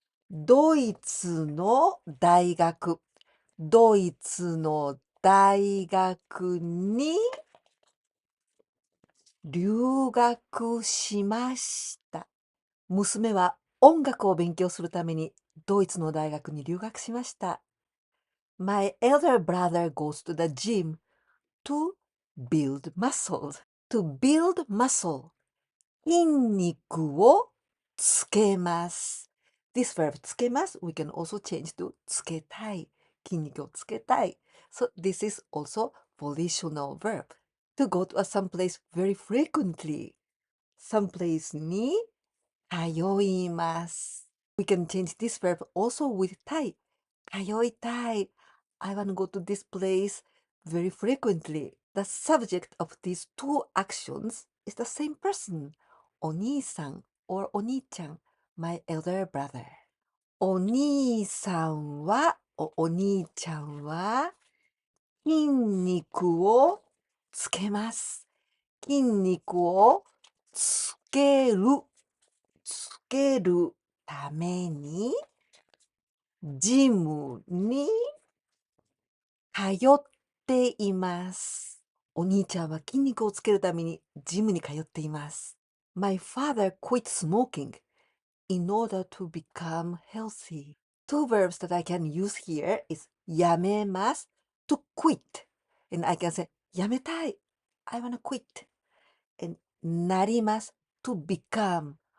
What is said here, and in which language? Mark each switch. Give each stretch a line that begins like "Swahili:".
Japanese: ドイツの大学。ドイツの大学に留学しました。娘は音楽を勉強するためにドイツの大学に留学しました。
English: My elder brother goes to the gym to build muscles. To build muscle.
Japanese: 筋肉をつけます。
English: This verb つけます we can also change to つけたい。
Japanese: 筋肉をつけたい。
English: So this is also volitional verb. To go to some place very frequently. Some place
Japanese: に通います。
English: We can change this verb also with たい。
Japanese: 通いたい。
English: I want to go to this place very frequently. The subject of these two actions is the same person. お兄さん or お兄ちゃん my elder brother.
Japanese: お兄さんは、お兄ちゃんは筋肉をつけます。筋肉をつける。つけるためにジムに通っています。お兄ちゃんは筋肉をつけるためにジムに通っています。
English: My father quit smoking in order to become healthy. Two verbs that I can use here is やめます to quit. And I can say やめたい I wanna quit. And なります to become.